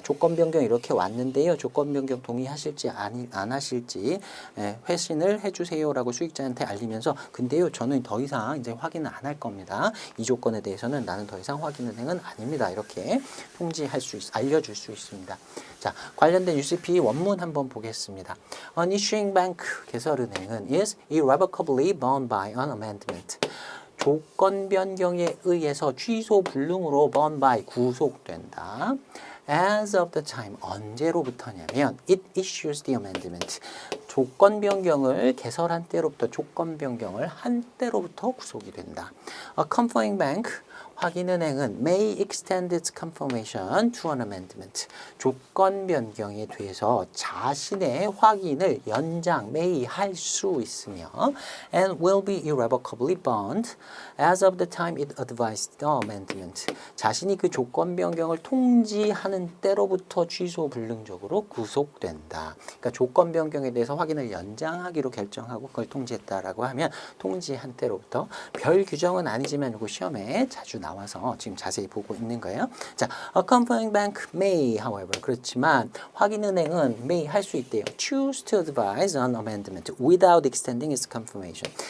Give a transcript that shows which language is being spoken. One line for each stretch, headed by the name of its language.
Korean: 조건 변경 이렇게 왔는데요. 조건 변경 동의하실지 안 하실지 회신을 해주세요라고 수익자한테 알리면서 근데요. 저는 더 이상 이제 확인을 안 할 겁니다. 이 조건에 대해서는 나는 더 이상 확인은행은 아닙니다. 이렇게 통지할 알려줄 수 있습니다. 자, 관련된 UCP 원문 한번 보겠습니다.
English: An issuing bank 개설은행은 is irrevocably bound by an amendment.
Korean: 조건 변경에 의해서 취소 불능으로
English: bound by
Korean: 구속된다.
English: As of the time
Korean: 언제로부터냐면
English: it issues the amendment
Korean: 조건 변경을 개설한 때로부터 조건 변경을 한 때로부터 구속이 된다.
English: A confirming bank 확인은행은 may extend its confirmation to an amendment.
Korean: 조건 변경에 대해서 자신의 확인을 연장,
English: may
Korean: 할 수 있으며
English: and will be irrevocably bound as of the time it advised the amendment.
Korean: 자신이 그 조건 변경을 통지하는 때로부터 취소 불능적으로 구속된다. 그러니까 조건 변경에 대해서 확인을 연장하기로 결정하고 그걸 통지했다라고 하면 통지한 때로부터 별 규정은 아니지만 이거 시험에 자주 나와서 지금 자세히 보고 있는 거예요.
English: 자, a confirming bank may, however,
Korean: 그렇지만 확인은행은
English: may
Korean: 할 수 있대요.
English: choose to advise on amendment without extending its confirmation.